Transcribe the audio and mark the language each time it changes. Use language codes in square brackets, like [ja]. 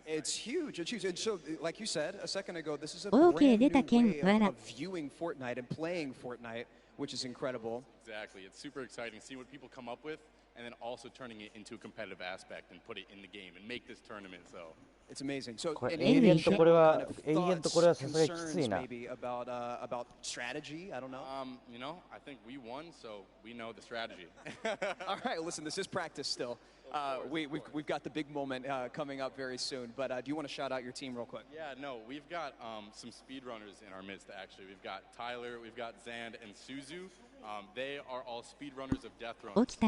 [en] It's huge. It's huge. And so, like you said a second ago, this is a Okay, brand new way of viewing Fortnite and playing Fortnite, which is incredible. Exactly. It's super exciting seeing what people come up with and then also turning it into a competitive aspect and put it in the game and make this tournament. So it's amazing. So [ja] これ永遠とこれはさすがにきついな。 [en] maybe about strategy. I don't know. You know, I think we won, so we know the strategy. All right. Listen, this is practice still. We've got the big moment coming up very soon. But do you want to shout out your team real quick? Yeah, no, we've got some speedrunners in our midst, actually. We've got Tyler, we've got Zand, and Suzu. They are all speedrunners of death runs.